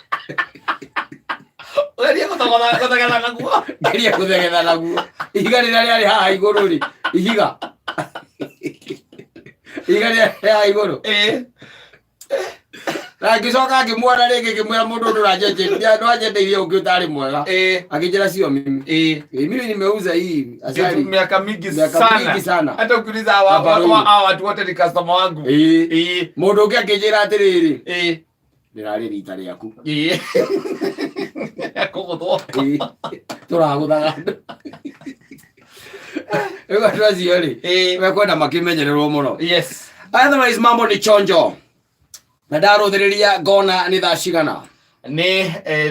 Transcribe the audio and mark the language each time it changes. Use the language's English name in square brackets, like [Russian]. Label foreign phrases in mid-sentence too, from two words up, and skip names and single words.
[Kikuyu] ũgerie gũthegetha naguo ngerie gũthegetha naguo ihiga rĩrĩa rĩarĩ haha igũrũ rĩ ihiga rĩrĩa haha igũrũ na ngĩcoka ngĩmuona rĩngĩ ngĩmwĩra mũndũ ndũranjendeirie ũngĩ ũtarĩ mwega akĩnjĩra [Swahili] sio mimi mimi nimeuza hii asali miaka mingi sana hata ukiuliza watu wote ni customer wangu [Kikuyu] mũndũ ũngĩ akĩnjĩra atĩrĩrĩ ndĩrarĩ rita rĩaku tũragũthaga andũ rĩu andũ acio rĩ mekwenda makĩmenyererwo mũno otherwise mambo nĩ chonjo na ndarũthĩrĩria ngona nĩ thaa cigana